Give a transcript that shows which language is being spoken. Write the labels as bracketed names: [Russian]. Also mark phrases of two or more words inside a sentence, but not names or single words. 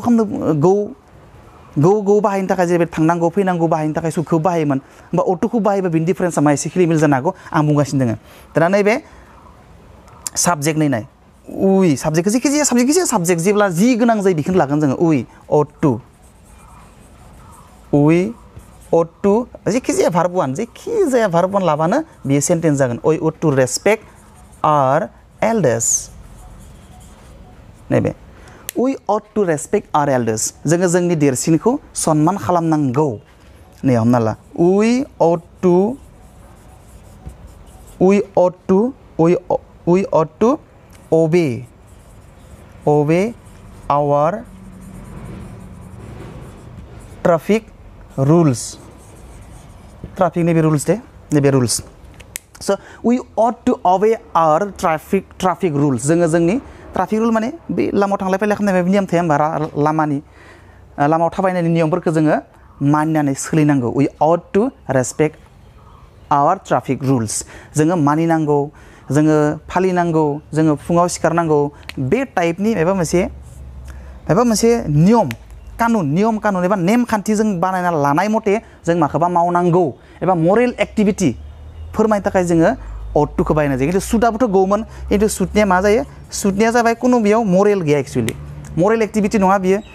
[Bodo] गौ बाहायनो थाखाय जेरै थांनांगौ फैनांगौ बाहायनो थाखाय सुटखौ बाहायोमोन होमबा O2खौ बाहायबा बिनि डिफारेन्सआ मा एसे खिलिमिल जानो हागौ आं बुंगासिनो दोङो दाना नैबे साबजेक्ट नाय उइ साबजेक्टखौ जेखिजाया साबजेक्ट जेब्ला जि गोनां जायो बेखौनो लागोन जोङो O2 जेखिजाया भार्ब 1 लाबानो बेयो सेन्टेन्स जागोन [English] we ought to respect our elders [Bodo] नैबे [English] we ought to respect our elders [Bodo] जोङो जोंनि देरसिनखौ सनमान खालामनांगौ नै हमना ला [English] we ought to obey our traffic rules [Bodo] नैबे [English] rules so we ought to obey our traffic rules [Bodo] जोङो जोंनि [English] traffic rule [Bodo] माने बे लामायाव थांलाय फैलाय खालामनाय नियम थाया होमबा लामायाव थाबायनायनि नियमफोरखौ जोङो मानिनानै सोलिनांगौ [English] we ought to respect our traffic rules [Bodo] जोङो मानिनांगौ जोङो फालिनांगौ जोङो फुङाव सिखारनांगौ बे टाइपनि माबा मोनसे नियम कानुन एबा नेमखान्थि जों बानायना लानाय मथे जों माखौबा मावनांगौ एबा [English] moral activity [Bodo] फोरमायनो थाखाय जोङो O2खौ बाहायनाय जायो खिन्थु सुटआबोथ' गौमोन खिन्थु सुटनिया मा जायो सुटनिया जाबाय खुनु बेयाव मरेल गैया [English] actually moral activity [Bodo] नङा बियो